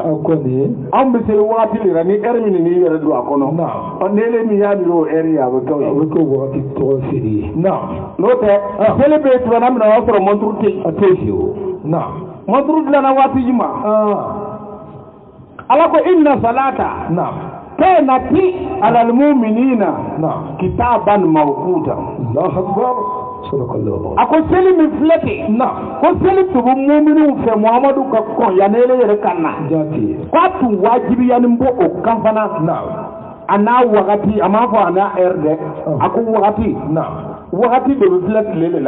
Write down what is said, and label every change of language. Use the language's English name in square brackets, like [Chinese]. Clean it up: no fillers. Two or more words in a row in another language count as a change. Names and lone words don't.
[Bambara] An bɛ seli waati de la ni air min n'i yɛrɛ don a kɔnɔ. N'ele min y'a miiri o air ye a bɛ kɛ o ye. A bɛ kɛ waati tɔgɔ seli ye. N'o tɛ seli bɛ yen tuma min na o y'a sɔrɔ montre tɛ yen. A t'o si o. Montre dilanna waati jumɛn. Ala ko [Arabic] إن الصلاة كانت على المؤمنين كتابا موقوتا. الله أكبر. سبحان الله. [Bambara] Ako seli min filɛ ten ko seli tugu mu'minu fɛ Muhamadu ka kɔn yanele yɛrɛ ka na k'a tun wajibiyanin bɔ o kan fana a n'a wagati a m'a fɔ a n'a heure dɛ a ko wagati de bɛ filɛ tile de la.